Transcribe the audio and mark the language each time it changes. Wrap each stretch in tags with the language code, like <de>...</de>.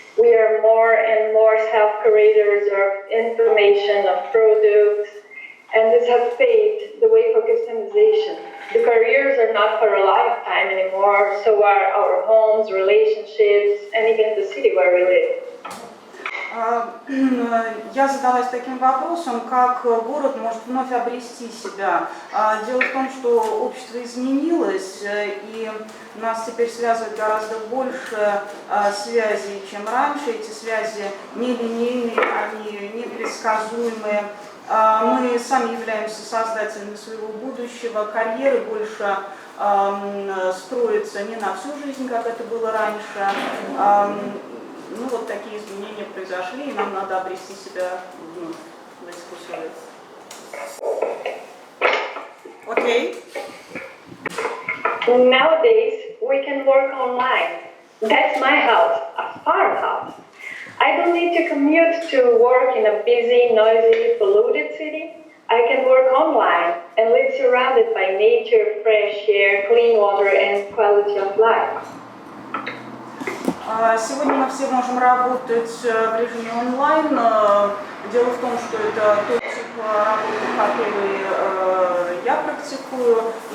<en>We are more and more self-curators of information, of products, and this has paved the way for customization. The careers are not for a lifetime anymore, so are our homes, relationships, and even the city where we live.</en> <ru>Я задалась таким вопросом, как город может вновь обрести себя. Дело в том, что общество изменилось, и нас теперь связывает гораздо больше связей, чем раньше. Эти связи нелинейные, они непредсказуемые. Мы сами являемся создателями своего будущего. Карьеры больше строятся не на всю жизнь, как это было раньше. ну, вот такие изменения произошли, и нам надо обрести себя вновь в этих условиях. Окей.</ru> <en>Nowadays, we can work online. That's my house, a farmhouse. I don't need to commute to work in a busy, noisy, polluted city. I can work online and live surrounded by nature, fresh air, clean water, and quality of life.</en> <ru>Сегодня мы все можем работать в режиме онлайн. Дело в том, что это тот тип работы, который я практикую.</ru>